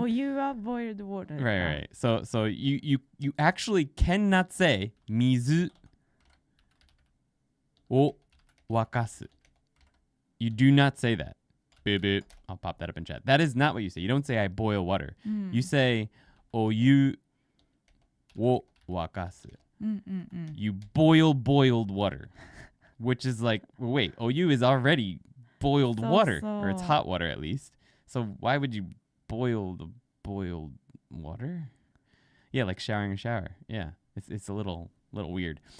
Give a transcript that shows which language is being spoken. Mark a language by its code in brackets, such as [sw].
[ja] お湯は [en] boiled water. Right. So you actually cannot say [ja] 水を沸かす. [en] You do not say that. Boop, boop. I'll pop that up in chat. That is not what you say. You don't say I boil water. You say [ja] お湯を沸かす. [en] You boiled water, which is like, wait, OU is already boiled water, or it's hot water at least. So why would you boil the boiled water? Yeah, like showering a shower. Yeah, it's a little weird.